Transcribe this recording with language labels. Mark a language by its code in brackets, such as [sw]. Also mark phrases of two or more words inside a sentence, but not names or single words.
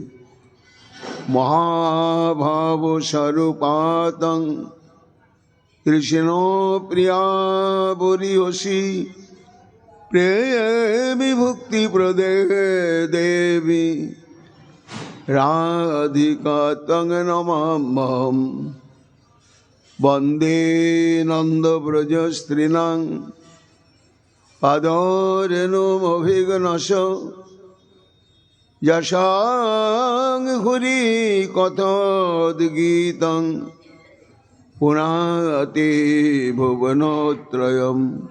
[sa] মহাভাব স্বরূপাতং কৃষ্ণ প্রিয়া বরিয়সী প্রেমী ভক্তি প্রদে দেবী রাধিকা তং নমাম্যহম। বন্দে নন্দব্রজ স্ত্রীণাং পাদরেণুমভিঘ্নস যশাং হুরি কথোদ্গীতং পুনাতে ভুবনোত্রয়ম।